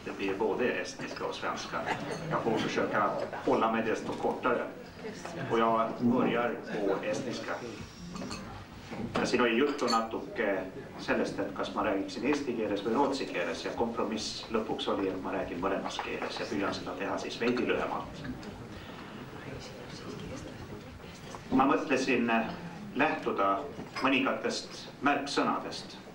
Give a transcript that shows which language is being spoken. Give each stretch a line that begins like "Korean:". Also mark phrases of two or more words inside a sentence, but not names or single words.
Swedish: Det blir både estniska och svenska. Jag får försöka hålla mig desto kortare. Och jag börjar på estniska.
Estonian: Siin oli juttu natuke sellest, et kas ma räägiksin eesti keeles või rootsi keeles, ja kompromiss lõpuks oli, et ma räägin mõlemas keeles ja püüan seda teha siis veidi lühemalt. ma mõtlesin lähtuda mõningatest märksõnadest.